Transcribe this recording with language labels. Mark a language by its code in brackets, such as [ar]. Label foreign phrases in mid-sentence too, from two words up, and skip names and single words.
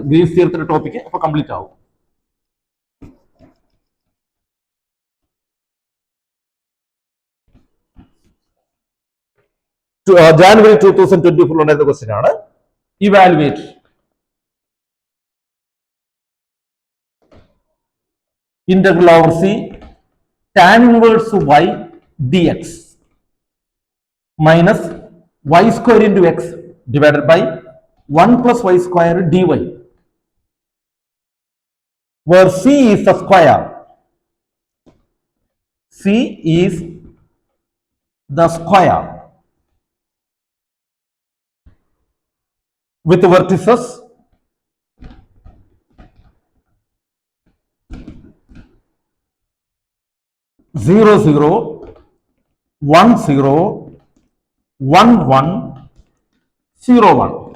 [ml] ഗ്രീൻസ് തിയറത്തിന്റെ ടോപ്പിക് അപ്പൊ കംപ്ലീറ്റ് ആവും. ജാനുവരി 2024 ഉണ്ടായിരുന്ന ക്വസ്റ്റ്യൻ ആണ്. [en] evaluate integral over C tan inverse y dx minus y² into x divided by 1 plus y² dy, where c is the square. C is the square with vertices 0, 0, 1, 0, 1, 1, 0, 1.